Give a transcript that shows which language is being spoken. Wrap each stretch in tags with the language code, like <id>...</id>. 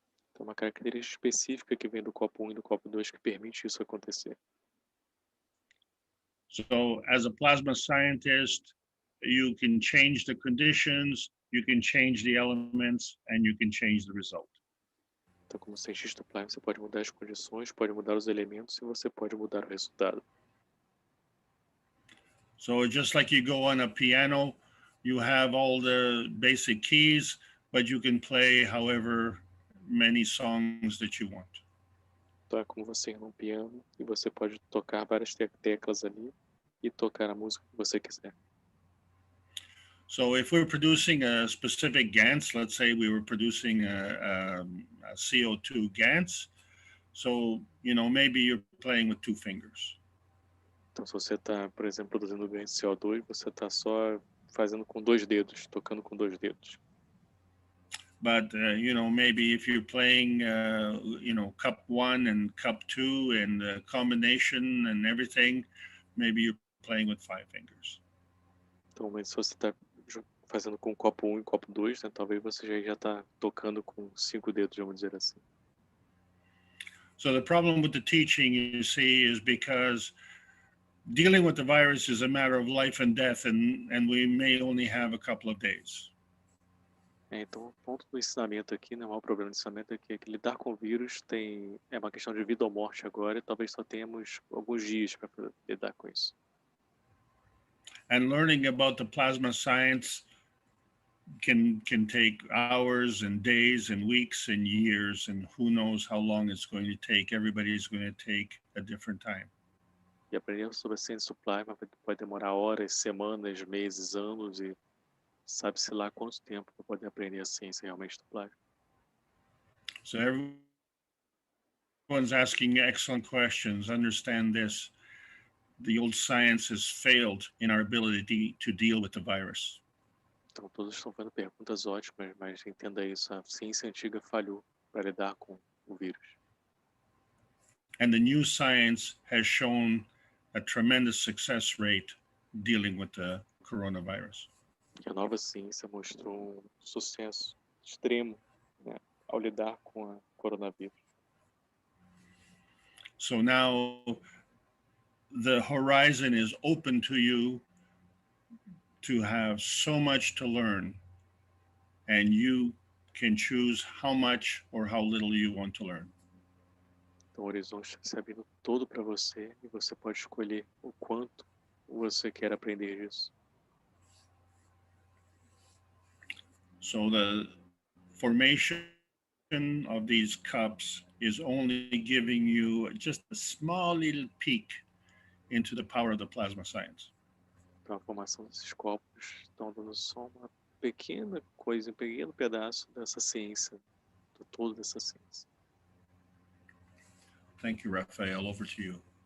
<pt>Então, uma característica específica que vem do copo 1 e do copo 2 que permite isso acontecer.</pt> <en>So as a plasma scientist, you can change the conditions, you can change the elements, and you can change the result.</en> <pt>Então, como cientista plasma, você pode mudar as condições, pode mudar os elementos e você pode mudar o resultado.</pt> <en>So just like you go on a piano, you have all the basic keys, but you can play however many songs that you want.</en> <pt>Então, é como você ir num piano e você pode tocar várias teclas ali e tocar a música que você quiser.</pt> <en>So if we're producing a specific GANS, let's say we were producing a CO2 GANS, so, you know, maybe you're playing with 2 fingers.</en> <pt>Então, se você está, por exemplo, produzindo ganho de CO2, você está só fazendo com 2 dedos, tocando com 2 dedos.</pt> <en>But, you know, maybe if you're playing, you know, cup 1 and cup 2 and the combination and everything, maybe you're playing with 5 fingers.</en> <pt>Então, mas se você está fazendo com copo 1 e copo 2, né, talvez você já está tocando com 5 dedos, vamos dizer assim.</pt> <en>So the problem with the teaching, you see, is because dealing with the virus is a matter of life and death, and we may only have a couple of days.</en> <pt>Então, o ponto do ensinamento aqui, né, o maior problema do ensinamento é que lidar com o vírus é uma questão de vida ou morte agora, e talvez só tenhamos alguns dias para lidar com isso.</pt> <en>And learning about the plasma science can take hours and days and weeks and years, and who knows how long it's going to take. Everybody's going to take a different time.</en> <pt>E aprender sobre a ciência do plasma pode demorar horas, semanas, meses, anos, e sabe-se lá quanto tempo para poder aprender a ciência realmente do plasma.</pt> <en>So everyone's asking excellent questions. Understand this. The old science has failed in our ability to deal with the virus.</en> <pt>Então, todos estão fazendo perguntas ótimas, mas entenda isso, a ciência antiga falhou para lidar com o vírus.</pt> <en>And the new science has shown a tremendous success rate dealing with the coronavirus.</en> <pt>E a nova ciência mostrou sucesso extremo, né, ao lidar com a coronavírus.</pt> <en>So now the horizon is open to you to have so much to learn, and you can choose how much or how little you want to learn.</en> <pt>Então, o horizonte está se abrindo todo para você e você pode escolher o quanto você quer aprender disso.</pt> <en>So the formation of these cups is only giving you just a small little peek into the power of the plasma science.</en> <pt>Então, a formação desses copos estão dando só uma pequena coisa, um pequeno pedaço dessa ciência, do todo dessa ciência.</pt> <en>Thank you, Raphael. Over to you.</en>